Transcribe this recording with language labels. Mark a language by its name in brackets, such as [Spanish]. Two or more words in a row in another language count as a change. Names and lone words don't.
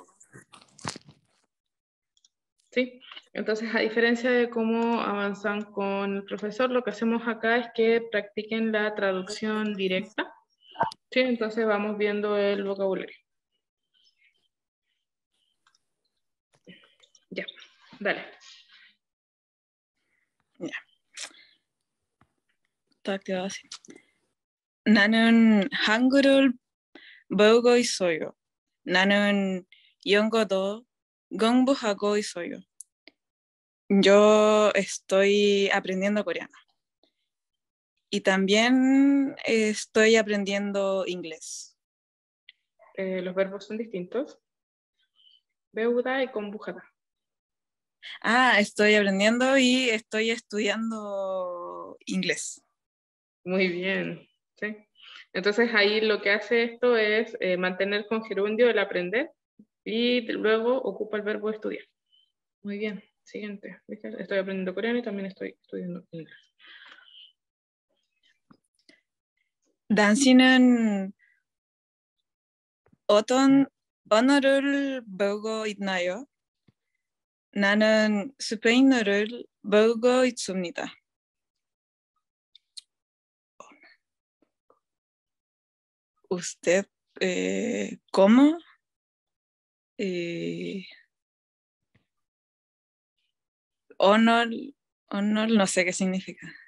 [Spanish] Sí, entonces a diferencia de cómo avanzan con el profesor, lo que hacemos acá es que practiquen la traducción directa. Sí, entonces vamos viendo el vocabulario. Ya, dale. Ya. [Korean] 딱 되어가지. 나는 한글을 배우고 있어요. 나는 영어도 공부하고 있어요. [Spanish] Yo estoy aprendiendo coreano. Y también estoy aprendiendo inglés. Los verbos son distintos. [Korean] 배우다 y 공부하다. [Spanish] Ah, estoy aprendiendo y estoy estudiando inglés. Muy bien, ¿sí? Entonces ahí lo que hace esto es mantener con gerundio el aprender y luego ocupa el verbo estudiar. Muy bien, siguiente. Estoy aprendiendo coreano y también estoy estudiando inglés. [Korean] 당신은 어떤 언어를 배우고 있나요? 나는 스페인어를 배우고 있습니다. [Spanish] ¿Usted cómo? Honor, no sé qué significa.